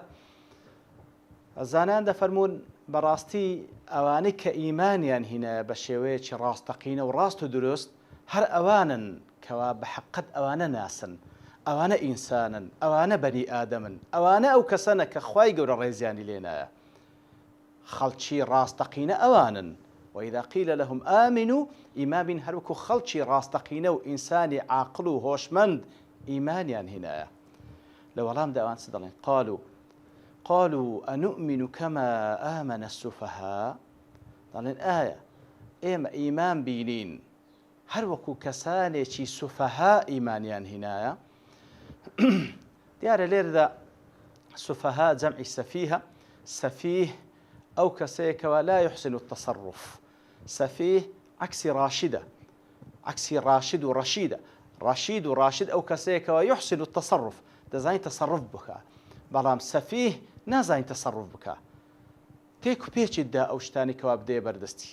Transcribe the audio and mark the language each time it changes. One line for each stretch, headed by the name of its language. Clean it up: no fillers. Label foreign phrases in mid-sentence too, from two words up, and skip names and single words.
Central Kurdish: زانایان دەفەرمون بەڕاستی ئەوانەی کە ئیمانیان هینایە بە شێوەیەکی ڕاستەقینە و ڕاست و دروست هەر ئەوانن کەوا بە حەقەت ئەوانە ناسن، ئەوانە ئینسانن، ئەوانە بەنی ئادەمن، ئەوانە ئەو کەسەنە کە خوای گەورە ڕێزیانی لێنایە. خەڵکی ڕاستەقینە ئەوانن.
Arabic: وإذا قيل لهم آمنوا
Central Kurdish: إيمان بين هەروەکو خەڵکی ڕاستەقینە و ئینسانی عاقڵ و هۆشمەند ئیمانیان هێنایە. لە وەڵامدا ئەوان چ دەڵێن؟
Arabic: قالوا أنؤمن كما آمن السفهاء
Central Kurdish: دەڵێن ئایا ئێمە ئیمان بینین هەروەکو کەسانێکی سوفەها ئیمانیان هێنایە. دیارە لێرەدا سوفەها جەمعی سەفیهە. سەفیه ئەو کەسەیەکەوە
Arabic: لا يحسن التصرف.
Central Kurdish: سەفیه عکسی ڕاشدە، عکسی ڕاشد و ڕەشیدە. ڕەشید و ڕاشد ئەو کەسەیەکەوە
Arabic: يحسن التصرف
Central Kurdish: دەزانی تەسەڕف بکە، بەڵام سەفیه نازانی تەسەڕف بکە، تێک و پێچیتدا ئەو شتانی کەوا بدێ بەردەستی.